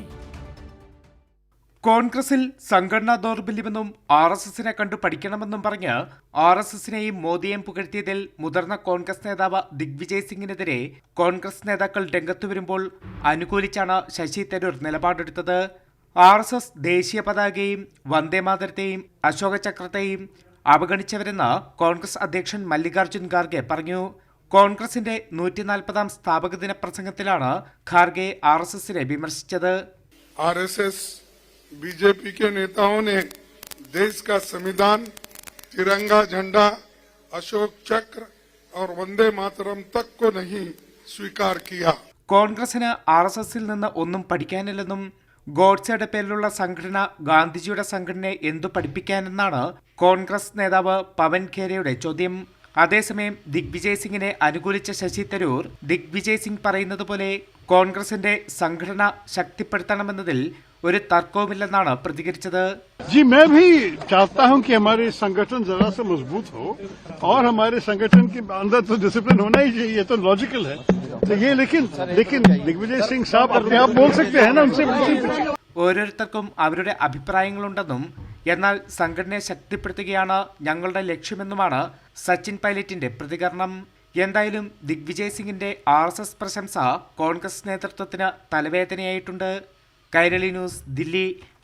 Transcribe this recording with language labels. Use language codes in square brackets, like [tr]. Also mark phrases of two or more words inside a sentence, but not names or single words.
[ml] കോൺഗ്രസിൽ സംഘടനാ ദൗർബല്യമെന്നും RSSനെ കണ്ടു പഠിക്കണമെന്നും പറഞ്ഞ് RSSനെയും മോദിയെയും പുകഴ്ത്തിയതിൽ മുതിർന്ന കോൺഗ്രസ് നേതാവ് ദിഗ്വിജയ് സിംഗിനെതിരെ കോൺഗ്രസ് നേതാക്കൾ രംഗത്തു വരുമ്പോൾ അനുകൂലിച്ചാണ് ശശി തരൂർ നിലപാടെടുത്തത്. RSS ദേശീയ പതാകയെയും വന്ദേമാതരത്തെയും അശോക ചക്രത്തെയും അവഗണിച്ചവരെന്ന് കോൺഗ്രസ് അധ്യക്ഷൻ മല്ലികാർജുൻ ഖാർഗെ പറഞ്ഞു. കോൺഗ്രസിന്റെ 140ാം സ്ഥാപക ദിന പ്രസംഗത്തിലാണ് ഖാർഗെ RSSനെ വിമർശിച്ചത്. [hi] RSS बीजेपी के नेताओं ने देश का संविधान, तिरंगा झंडा, अशोक चक्र और वंदे मातरम तक को नहीं स्वीकार किया. [ml] കോൺഗ്രസിന് RSSൽ നിന്ന് ഒന്നും പഠിക്കാനില്ലെന്നും ഗോഡ്സെയുടെ പേരിലുള്ള സംഘടന ഗാന്ധിജിയുടെ സംഘടനയെ എന്തു പഠിപ്പിക്കാനെന്നാണ് കോൺഗ്രസ് നേതാവ് പവൻ ഖേരയുടെ ചോദ്യം. അതേസമയം ദിഗ്വിജയ് സിംഗിനെ അനുകൂലിച്ച ശശി തരൂർ ദിഗ്വിജയ് സിംഗ് പറയുന്നത് പോലെ കോൺഗ്രസിന്റെ സംഘടന ശക്തിപ്പെടുത്തണമെന്നതിൽ ഒരു തർക്കവുമില്ലെന്നാണ് പ്രതികരിച്ചത്. [hi] जी मैं भी चाहता हूं कि हमारे संगठन जरा सा मजबूत हो और हमारे संगठन के अंदर तो डिसिप्लिन होना ही चाहिए, ये तो लॉजिकल है. तो ये लेकिन दिग्विजय सिंह साहब अपने आप बोल सकते हैं ना, उनसे [ml] ഓരോരുത്തർക്കും അവരുടെ അഭിപ്രായങ്ങളുണ്ടെന്നും എന്നാൽ സംഘടനയെ ശക്തിപ്പെടുത്തുകയാണ് ഞങ്ങളുടെ ലക്ഷ്യമെന്നുമാണ് സച്ചിൻ പൈലറ്റിന്റെ പ്രതികരണം. എന്തായാലും ദിഗ്വിജയ് സിംഗിന്റെ RSS പ്രശംസ കോൺഗ്രസ് നേതൃത്വത്തിന് തലവേദനയായിട്ടുണ്ട്. കൈരളി ന്യൂസ്, ദില്ലി.